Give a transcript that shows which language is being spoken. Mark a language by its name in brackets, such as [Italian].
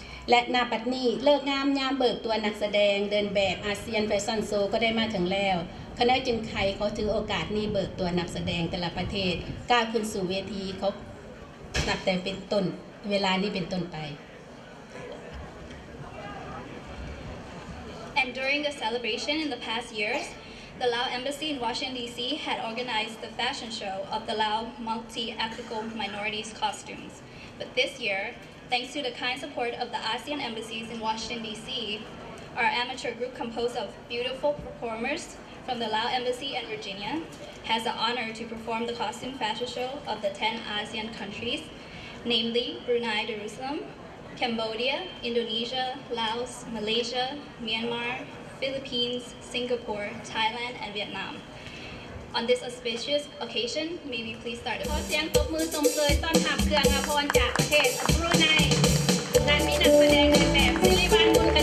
[Thai] และณบัดนี้เลิกงามยามเบิกตัวนักแสดงเดินแบบอาเซียนแฟชั่นโชว์ก็ได้มาถึงแล้วคณะจึงไทยเขาถือโอกาสนี้เบิกตัวนักแสดงแต่ละประเทศก้าวขึ้นสู่เวทีเขานับแต่เป็นต้นเวลานี้เป็นต้นไป [English] And during the celebration in the past years, the Lao Embassy in Washington, D.C. had organized the fashion show of the Lao multi-ethnical minorities costumes. But this year, thanks to the kind support of the ASEAN embassies in Washington, D.C., our amateur group composed of beautiful performers from the Lao Embassy in Virginia has the honor to perform the costume fashion show of the 10 ASEAN countries, namely Brunei, Jerusalem, Cambodia, Indonesia, Laos, Malaysia, Myanmar, Philippines, Singapore, Thailand, and Vietnam. On this auspicious occasion, may we please start the [Thai] ขอเสียงตบมือชมเชยต้อนรับเครื่องอาภรณ์จากประเทศบรูไนและมีนักแสดงเดินแบบซิลิวัน